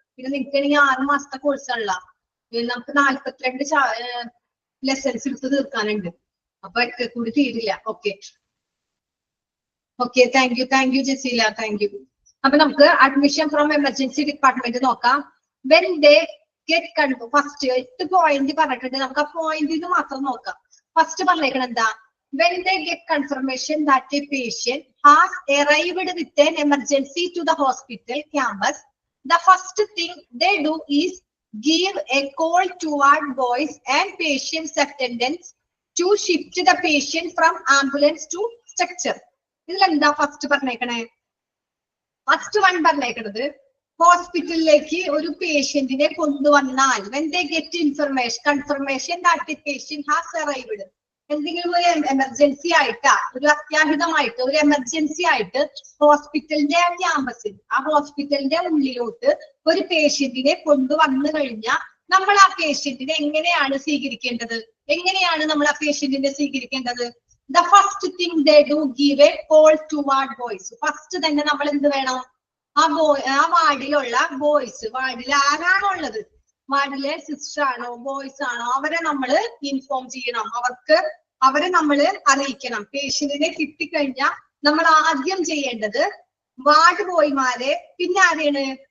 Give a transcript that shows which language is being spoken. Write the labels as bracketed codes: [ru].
[ml] പിന്നെ നിൽക്കണെങ്കിൽ 6 മാസത്തെ കോഴ്സുള്ള നമുക്ക് 42 ലെസൺസ് എടുത്ത് തീർക്കാനുണ്ട്. അപ്പൊ ഒക്കെ കൂടി തീരില്ല. [en] Okay, thank you Jaseela, thank you. [ml] അപ്പൊ നമുക്ക് [en] admission from emergency department [ml] നോക്കാം. [en] when they get first 8 point [ml] പറഞ്ഞിട്ടുണ്ട്. നമുക്ക് ആ പോയിന്റ് മാത്രം നോക്കാം. ഫസ്റ്റ് പറഞ്ഞേക്കണം എന്താ? [en] When they get confirmation that a patient has arrived with an emergency to the hospital campus, the first thing they do is give a call toward boys and patient's attendants to shift the patient from ambulance to structure. [ml] ഇതിലെന്താ first പറഞ്ഞേക്കണേ? First one പറഞ്ഞേക്കണത് ഹോസ്പിറ്റലിലേക്ക് ഒരു പേഷ്യന്റിനെ കൊണ്ടുവന്നാൽ [en] when they get confirmation that the patient has arrived, [ml] എന്തെങ്കിലും ഒരു emergency ആയിട്ടാ, ഒരു അത്യാഹിതമായിട്ട്, ഒരു emergency ആയിട്ട് ഹോസ്പിറ്റലിന്റെ ക്യാമ്പസിൽ, ആ ഹോസ്പിറ്റലിന്റെ ഉള്ളിലോട്ട് ഒരു പേഷ്യന്റിനെ കൊണ്ടുവന്നു കഴിഞ്ഞാൽ നമ്മൾ ആ പേഷ്യന്റിനെ എങ്ങനെയാണ് സ്വീകരിക്കേണ്ടത്? നമ്മൾ ആ പേഷ്യന്റിനെ സ്വീകരിക്കേണ്ടത്? [en] The first thing they do, give a call toward boys. [ml] First തന്നെ നമ്മൾ എന്ത് വേണം? ആ വാർഡിലുള്ള ബോയ്സ്, വാർഡിൽ ആരാണോ ഉള്ളത്, വാർഡിലെ സിസ്റ്റർ ആണോ ബോയ്സ് ആണോ, അവരെ നമ്മൾ ഇൻഫോം ചെയ്യണം. അവരെ നമ്മൾ അറിയിക്കണം. പേഷ്യന്റിനെ കിട്ടിക്കഴിഞ്ഞാൽ നമ്മൾ ആദ്യം ചെയ്യേണ്ടത് വാർഡ് ബോയ്മാരെ, പിന്നെ ആരെയാണ്?